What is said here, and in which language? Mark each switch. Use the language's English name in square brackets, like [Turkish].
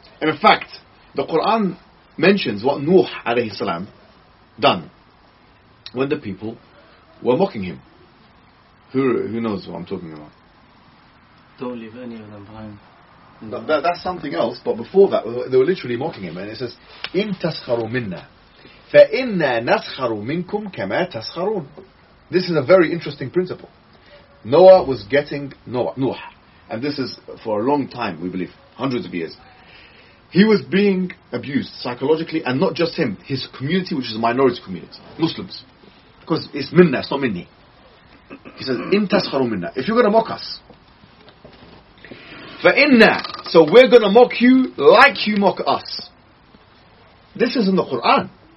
[English] And in fact, the Quran mentions what Nuh alayhi salam done when the people were mocking him. Who knows what I'm talking about? Don't leave any of them behind. No. That's something else, but before that, they were literally mocking him. And it says, [Arabic] إِن تَسْخَرُوا مِنَّا فَإِنَّا نَسْخَرُوا مِنْكُمْ كَمَا تَسْخَرُونَ. [English] This is a very interesting principle. Nuh, and this is for a long time, we believe, hundreds of years, he was being abused psychologically, and not just him, his community, which is a minority community, Muslims. Because it's minna, it's not minni. He says, in tasharu minna, if you're going to mock us, fa inna, so we're going to mock you like you mock us. This is in the Quran.